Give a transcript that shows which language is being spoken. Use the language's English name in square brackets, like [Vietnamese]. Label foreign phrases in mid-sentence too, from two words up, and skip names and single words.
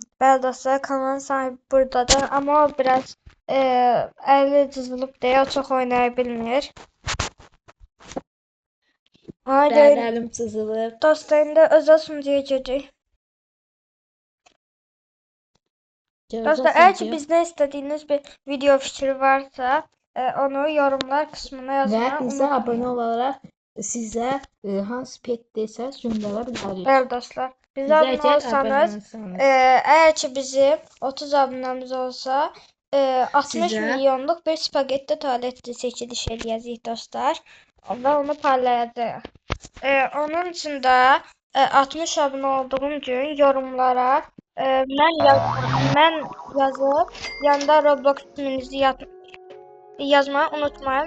[Azerbaijani] Bəli dostlar, kanalın sahibi buradadır. Amma o biraz əli cızılıb deyə o çox oynaya bilmir. Ona Bəli, görə əlim çizilib. [Turkish] dostlar indi özəl sunucuya giririk. Dostlar, eğer ki bizden istediğiniz bir video fikri varsa onu yorumlar kısmına [Azerbaijani] Və [Turkish] yazmayı [Azerbaijani] bizə [Turkish] unutmayın. [Azerbaijani] abunə olaraq sizə hansı pet desəz göndərə bilərik. [Turkish] Evet dostlar, bize [Azerbaijani] Bizə [Turkish] abone [Azerbaijani] əgər olsanız, abunə olsanız. [Turkish] eğer ki bizim 30 abonemiz olsa 60 [Azerbaijani] Sizə- [Turkish] milyonluk bir spagetti tuvaleti çekiliş edeceğiz dostlar. Ve onu paylaşacağız. Onun için de 60 abone olduğum gün yorumlara ben yazıp yanda Roblox isminizi yazmayı unutmayın.